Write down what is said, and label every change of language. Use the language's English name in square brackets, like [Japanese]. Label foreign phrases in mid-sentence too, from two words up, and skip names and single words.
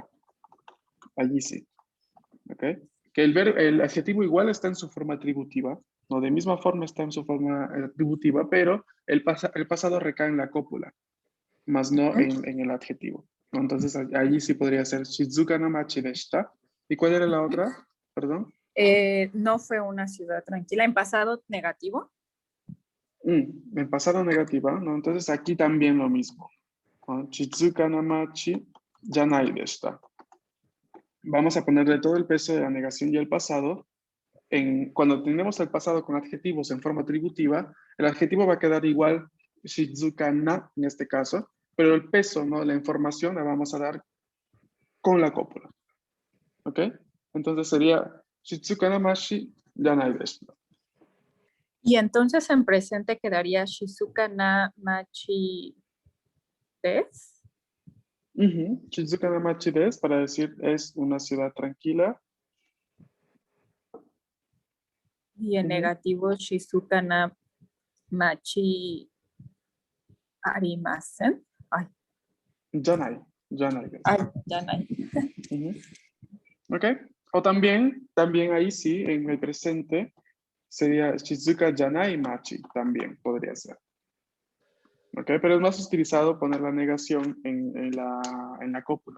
[Spanish] Allí sí. ¿Ok? Que el adjetivo igual está en su forma atributiva, ¿no? De misma forma está en su forma atributiva, pero el pasado recae en la cópula, más no en el adjetivo, ¿no? Entonces allí sí podría ser [Japanese] 静かの町でした. [Spanish] ¿Y cuál era la otra? Perdón. No fue una ciudad tranquila. En pasado negativo. En pasado negativa, ¿no? Entonces aquí también lo mismo, ¿no? [Japanese] 静かの町じゃないでした. [Spanish] Vamos a ponerle todo el peso de la negación y el pasado. Cuando tenemos el pasado con adjetivos en forma atributiva, el adjetivo va a quedar igual, [Japanese] 静かな, [Spanish] en este caso, pero el peso, ¿no? La información la vamos a dar con la cópula. ¿Ok? Entonces sería [Japanese] 静かなましやないです. [Spanish] Y entonces en presente quedaría [Japanese] 静かな町です. 静かな町です [Spanish] para decir es una ciudad tranquila. Y en negativo [Japanese] 静かな町ありません. やないです. Yanai. [Spanish] ¿Ok? O también ahí sí, en el presente, sería [Japanese] 静かじゃない町, [Spanish] también podría ser. ¿Ok? Pero es más utilizado poner la negación en la cópula.